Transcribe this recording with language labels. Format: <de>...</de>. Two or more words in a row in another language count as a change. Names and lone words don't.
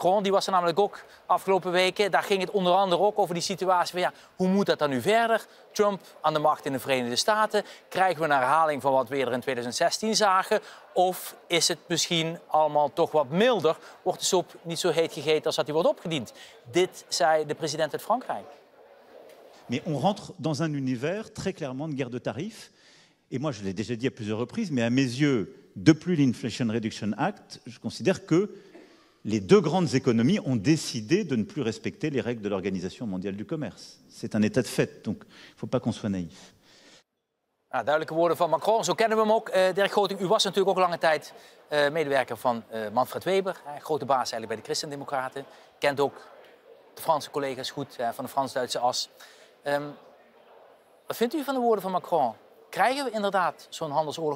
<nl>Die was er namelijk ook afgelopen weken. Daar ging het onder andere ook over die situatie van hoe moet dat dan nu verder? Trump aan de macht in de Verenigde Staten. Krijgen we een herhaling van wat we eerder in 2016 zagen? Of is het misschien allemaal toch wat milder? Wordt de soep niet zo heet gegeten als dat die wordt opgediend? Dit zei de president uit Frankrijk.</nl> <fr>Mais on rentre dans un univers très clairement de guerre de tarifs. Et moi, je l'ai déjà dit à plusieurs reprises, mais à mes yeux, depuis l'Inflation Reduction Act, je considère que les deux grandes économies ont décidé de ne plus respecter les règles de l'Organisation mondiale du commerce. C'est un état de fait, donc il ne faut pas qu'on soit naïf.</fr> <nl>Nou, duidelijke woorden van Macron, zo kennen we hem ook. Dirk Gooting, u was natuurlijk ook lange tijd medewerker van Manfred Weber, grote baas eigenlijk bij de Christendemocraten. Kent ook de Franse collega's goed van de Frans-Duitse as. Wat vindt u van de woorden van Macron? Krijgen we inderdaad zo'n handelsoorlog?</nl>